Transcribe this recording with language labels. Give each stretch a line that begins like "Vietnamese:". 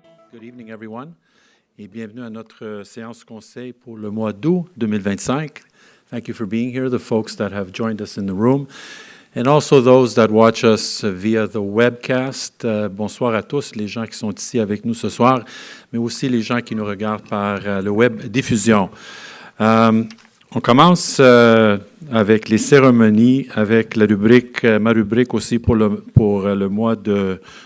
English: Good evening, everyone,
French: et bienvenue à notre séance conseil pour le mois d'août 2025.
English: Thank you for being here, the folks that have joined us in the room, and also those that watch us via the webcast.
French: Bonsoir à tous, les gens qui sont ici avec nous ce soir, mais aussi les gens qui nous regardent par le web diffusion. On commence avec les cérémonies, avec la rubrique, ma rubrique aussi pour le mois d'août.